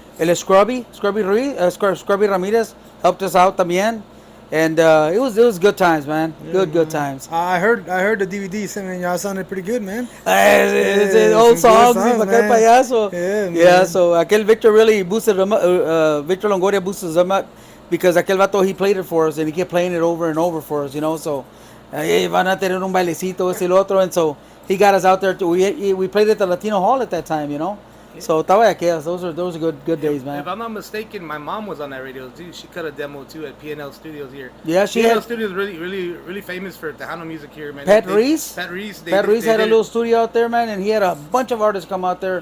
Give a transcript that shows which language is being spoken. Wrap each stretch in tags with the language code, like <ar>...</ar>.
<en>El Scrubby Ramirez helped us out</en> <es>también.</es> <en>And it was good times, man. Yeah, good times. I heard the DVD, and y'all sounded pretty good, man. It's old songs, payaso. Yeah, so aquel Victor really boosted him up. Victor Longoria boosted him up because</en> <es>aquel vato,</es> <en>he played it for us and he kept playing it over and over for us, So</en> <es>Hey, van a tener un bailecito, ese y el otro.</es> <en>And so he got us out there. We played at the Latino Hall at that time, you know. So</en> <es>estaba aquí.</es> <en>Those are good days, man. If I'm not mistaken, my mom was on that radio too. She cut a demo too at P&L Studios here. Yeah, she P&L had Studios really famous for Tejano music here, man. Pat Reese. Pat Reese. Pat Reese had a little studio out there, man, and he had a bunch of artists come out there.</en>